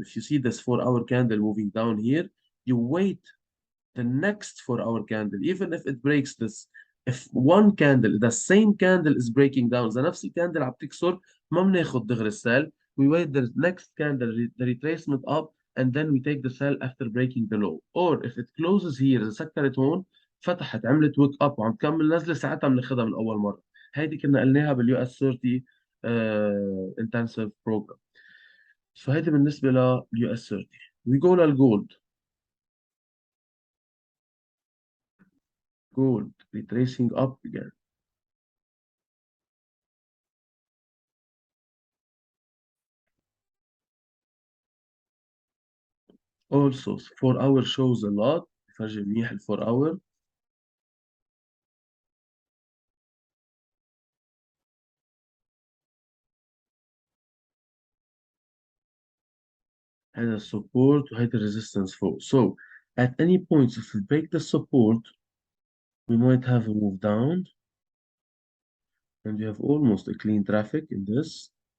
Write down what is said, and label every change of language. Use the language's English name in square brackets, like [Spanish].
[English] If you see this 4-hour candle moving down here, you wait the next 4-hour candle. Even if it breaks this, if one candle, the same candle is breaking down, [Arabic] إذا نفس الكاندل عم تكسر ما بناخد دغري السell. [English] We wait the next candle, the retracement up, and then we take the sell after breaking the low. Or if it closes here, [Arabic] إذا سكرت هون فتحت عملت ويك اب وعم تكمل نزله، ساعتها بناخدها من اول مره. هيدي كنا قلناها باليو اس 30 انتنسيف بروجرام. فهيدي بالنسبه لليو اس 30. [English] We go للجولد. Gold retracing up again. Also 4-hour shows a lot. [Arabic] بفرجي منيح ال 4-hour. هذا السبورت وهيدا الريزيستنس فوق. [English] So at any point if we break the support we might have a move down and we have almost a clean traffic in this.